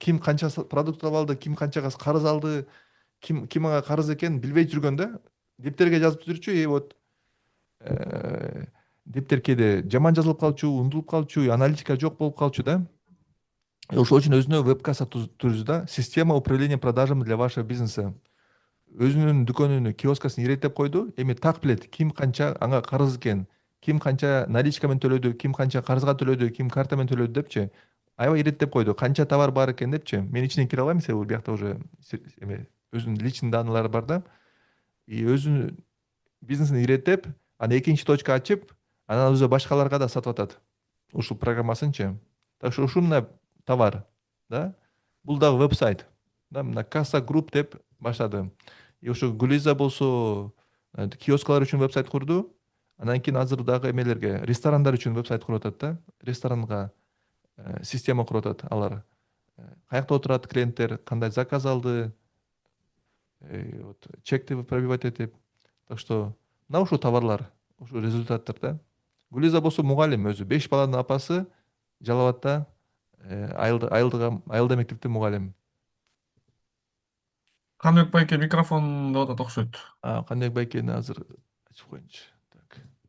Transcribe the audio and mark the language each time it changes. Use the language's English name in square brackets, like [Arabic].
[Kyrgyz] Ким канча продукт алды, ким канчага карыз алды, ким ага карыз экенин билбей жүргөн да. Дептерге жазып жүрчү, вот дептер кээде жаман жазылып калчу, унутулуп калчу, аналитика жок болуп калчу да. Ошол үчүн өзүнө веб-касса түздү да. [Russian] Система управления продажами для вашего бизнеса. [Kyrgyz] Өзүнүн дүкөнүнүн киоскасын иреттеп койду. Эми так билет, ким канча ага карыз экен, ким канча наличка менен төлөдү, ким канча карызга төлөдү, ким карта менен төлөдү депчи. Аябай иреттеп койду. Канча товар бар экен депчи. Мен ичине кире албайм, себеби биякта уже эме өзүнүн личный данныйлары бар да. И өзүнүн бизнесин иреттеп, анан экинчи точка ачып, анан уже башкаларга да сатып атат. Ушул программасынчы. Так что ушул мына товар, да. Бул дагы веб-сайт. Да, мына Касса Групп деп баштады. И ошо Гулиза болсо киоскалар үчүн веб-сайт курду. Анан кийин азыр дагы эмелерге, ресторандар үчүн веб-сайт куруп атат да. Ресторанга система куруп атат алар. Каякта отурат клиенттер, кандай заказ алды, вот чекти пробивать этип. Так что мына ушул товарлар, ушул результаттар да. Гулиза болсо мугалим өзү, 5 баланын апасы, Жалал Абадта айылда мектепте мугалим. Каныбек байке микрофон деп атат окшойт. Каныбек байкени азыр ачып коеюнчу. Так.